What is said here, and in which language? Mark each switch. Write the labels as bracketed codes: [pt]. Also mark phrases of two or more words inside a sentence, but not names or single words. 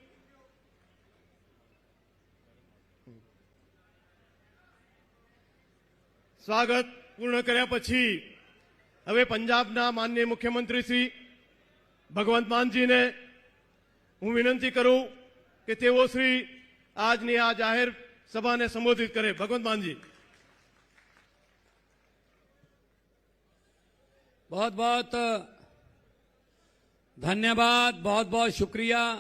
[gu] સ્વાગત પૂર્ણ કર્યા પછી હવે પંજાબના માનનીય મુખ્યમંત્રી શ્રી ભગવંત માનજી ને હું વિનંતી કરું કે તેઓ શ્રી આજની આ જાહેર સભા ને સંબોધિત કરે। ભગવંત માનજી। [hi] बहुत बहुत धन्यवाद, बहुत बहुत शुक्रिया।